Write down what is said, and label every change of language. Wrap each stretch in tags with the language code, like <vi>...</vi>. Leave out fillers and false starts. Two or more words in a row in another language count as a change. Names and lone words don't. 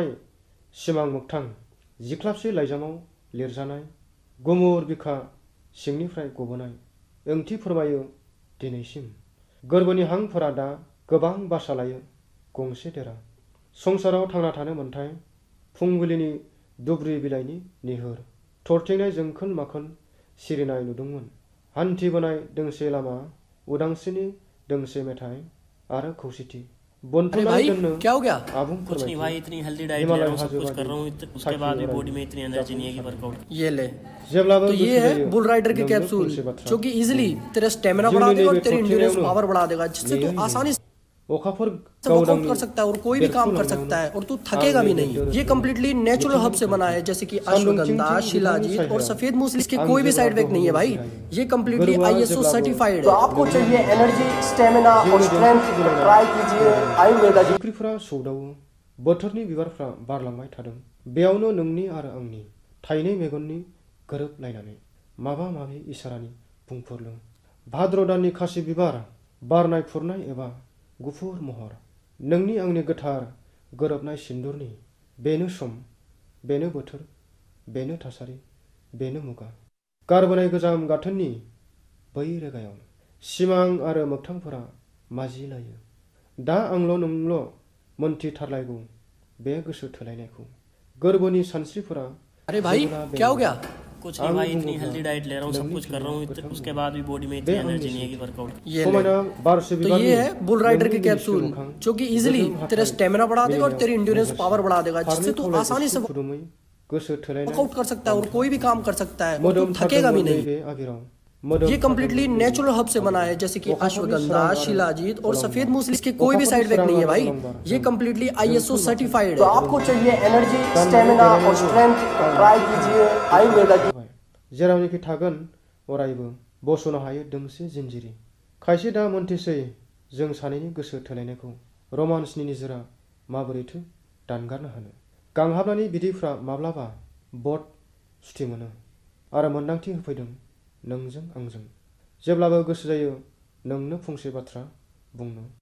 <brx>सिमां मोगथां जिख्लाबसे लाइजामाव लिरजानाय गुमुर बिखा सिंनिफ्राय गबोनाय ओंथि फोरमायो दिनैसिम गोरबोनि हांफोरा दा गोबां बासा लायो गंसे देरा संसाराव थांना थानो मोन्थाय फुंबिलिनि दुब्रि बिलाइनि निहोर थरथिंनाय जोंखोल माखोल सिरिनाय नुदोंमोन हान्थिबोनाय दोंसे लामा उदांस्रिनि दोंसे मेथाइ आरो खौसेथि</brx> <hi>भाई क्या हो गया? कुछ नहीं भाई, इतनी</hi> <en>healthy diet</en> <hi>ले रहा हूँ, सब कुछ कर रहा हूँ, उसके बाद भी बॉडी में इतनी एनर्जी नहीं है कि वर्कआउट। ये ले, तो ये है बुल राइडर की कैप्सूल जो कि इजीली तेरा स्टेमिना बढ़ा देगा और तेरी</hi> <en>endurance power</en> <hi>बढ़ा देगा, जिससे तू आसानी से वर्कआउट कर सकता है और कोई भी काम कर सकता है और तू थकेगा भी नहीं। ये</hi> <en>completely natural herb</en> <hi>से बना है, जैसे कि अश्वगंधा, शिलाजीत और सफेद मूसली। इसके कोई भी</hi> <en>side effect</en> <hi>नहीं है भाई। ये</hi> <en>completely ISO certified</en> <hi>तो है। आपको चाहिए एनर्जी, स्टेमिना और स्ट्रेंथ, तो ट्राई कीजिए आयुर्वेदा की।</hi> <brx>जिख्रिफ्रा सौदावो बोथोरनि बिबारफ्रा बारलांबाय थादों बेयावनो नोंनि आरो आंनि थाइनै मेगननि गोरोबलायनानै माबा माबि इसारानि बुंफोरलु भाद्र दाननि खासि बिबार बारनाय फुरनाय एबा गुफुर महर नोंनि आंनि गोथार गोरोबनाय सिन्दुरनि बेनो सम बेनो बोथोर बेनो थासारि बेनो मुगा गारबोनाय गोजाम गाथोननि बै रेगायाव सिमां आरो मोगथांफोरा माजिलायो दा आंल' नोंल' मोनथिथारलायगौ बे गोसो थोलायनायखौ गोरबोनि सानस्रिफोरा।</brx> <hi>अरे भाई क्या हो गया? कुछ नहीं भाई, इतनी</hi> <en>healthy diet</en> <hi>ले रहा हूँ, सब कुछ कर रहा हूँ, उसके बाद भी बॉडी में इतनी एनर्जी नहीं है कि वर्कआउट। ये ले, तो ये है बुल राइडर की कैप्सूल जो कि इजीली तेरा स्टेमिना बढ़ा देगा और तेरी</hi> <en>endurance power</en> <hi>बढ़ा देगा, जिससे तू आसानी से वर्कआउट कर सकता है और कोई भी काम कर सकता है और तू थकेगा भी नहीं। ये</hi> <en>completely natural herb</en> <hi>से बना है, जैसे कि अश्वगंधा, शिलाजीत और सफेद मूसली। इसके कोई भी</hi> <en>side effect</en> <hi>नहीं है भाई। ये</hi> <en>completely ISO certified</en> <hi>तो है। आपको चाहिए एनर्जी, स्टेमिना और स्ट्रेंथ, तो ट्राई कीजिए आयुर्वेदा की।</hi> <brx>जेरावनिखि थागोन अरायबो बसनो हायो दोंसे जिनजिरि खायसे दा मोनथिसै जों सानैनि गोसो थोलायनायखौ रमान्सनि निजोरा माबोरैथो दानगारनो हानो गांहाबनायनि बिदैफ्रा माब्लाबा बट सुथि मोनो आरो मोन्दांथि होफैदों नोंजों आंजों जेब्लाबो गोसो जायो नोंनो फंसे बाथ्रा बुंनो।</brx>